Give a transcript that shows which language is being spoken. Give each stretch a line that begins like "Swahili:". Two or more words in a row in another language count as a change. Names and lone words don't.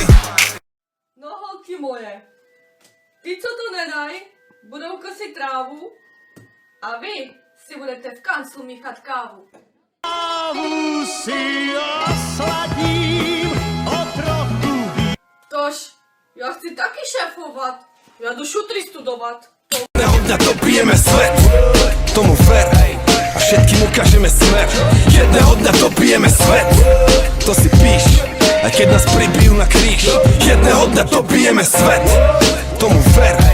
Czech: No holky moje, ty, co to nedají, budou kosit trávu a vy si budete v kanclu míchat kávu. Si osladím o trochu víc. Tož, já chci taky šéfovat, já jdu šutry studovat.
Slovak: Jedného dňa dobijeme svet, tomu ver a všetkým ukážeme smer. Jedného dňa dobijeme svet, to si píš, aj keď nás pribijú na kríž. Jedného dňa dobijeme svet, tomu ver